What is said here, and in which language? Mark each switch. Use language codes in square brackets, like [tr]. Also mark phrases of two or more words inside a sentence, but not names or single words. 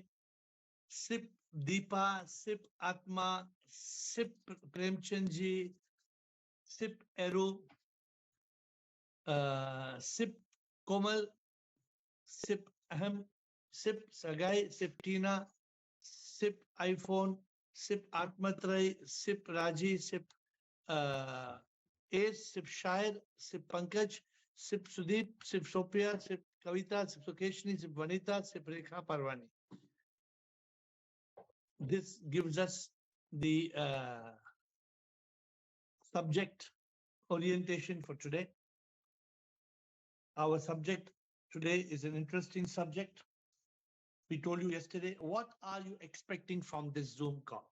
[en] Sip Deepa, Sip Atma, Sip Premchandji, Sip Eru, Sip Komal, Sip Ahem, Sip Sagai, Sip Tina, Sip iPhone, Sip Atmatrai, Sip Raji, Sip Ace, Sip Shair, Sip Pankaj, Sip Sudeep, Sip Sophia, Sip Kavita, Sip Sukeshni, Sip Vanita, Sip Rekha Parvani. This gives us the subject orientation for today. Our subject today is an interesting subject. We told you yesterday, what are you expecting from this Zoom call?